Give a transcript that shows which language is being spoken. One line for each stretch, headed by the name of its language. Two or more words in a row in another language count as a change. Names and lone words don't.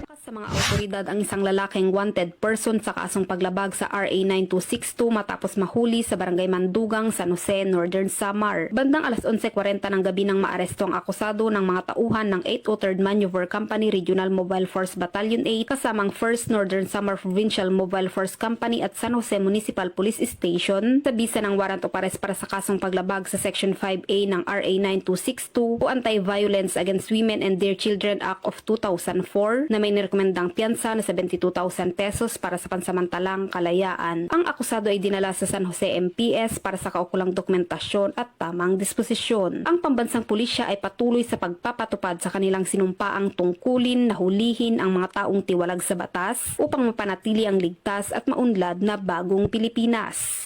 Filipino: Sa mga awtoridad ang isang lalaking
English: wanted person
Filipino: sa kasong paglabag sa RA 9262 matapos mahuli sa Barangay Mandugang, San Jose, Northern Samar. Bandang alas 11:40 ng gabi nang maaresto ang akusado ng mga tauhan ng 803rd Maneuver Company Regional Mobile Force Battalion 8 kasamang 1st Northern Samar Provincial Mobile Force Company at San Jose Municipal Police Station sa bisa ng
English: warrant of arrest
Filipino: para sa kasong paglabag sa Section 5A ng RA 9262 o Anti-Violence Against Women and Their Children Act of 2004 na may rekomendang piyansa na 72,000 pesos para sa pansamantalang kalayaan. Ang akusado ay dinala sa San Jose MPS para sa kaukulang dokumentasyon at tamang disposisyon. Ang pambansang pulisya ay patuloy sa pagpapatupad sa kanilang sinumpaang tungkulin na hulihin ang mga taong tiwalag sa batas upang mapanatili ang ligtas at maunlad na bagong Pilipinas.